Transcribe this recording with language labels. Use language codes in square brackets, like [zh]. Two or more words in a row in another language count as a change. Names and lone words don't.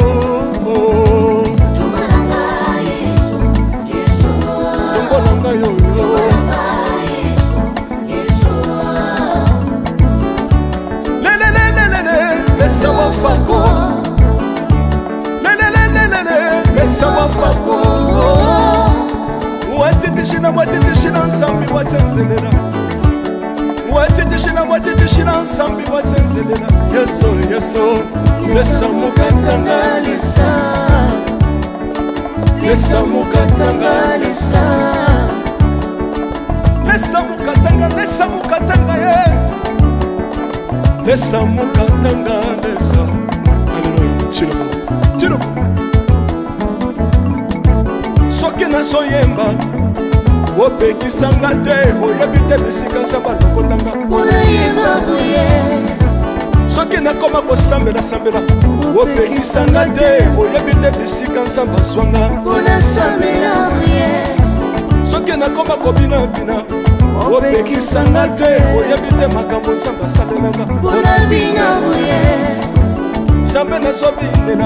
[ln] Tombolanga Yesu, Yesu. Tombolanga yoyo. Sawa fako, sawa fako. [bem] Watitishina watitishina nsambi watenzelela. Watitishina watitishina nsambi watenzelela. Yeso yeso. Lesa mukatanga lesa. Lesa mukatanga lesa. Lesa mukatanga ye. Lesa mukatanga lesa. Alléluia. Chirubu. Chirubu. [ln] Soki nazoyemba opekisanga te oyebi te bisika nzambe alokotanga. Unayemba boye. Soki soki nakoma kosambela sambela opekisanga te oyebi te bisika nzambe azwanga soki nakoma kobinabina opekisanga te oyebi te makambo nzambe asalelanga nzambe nazobinela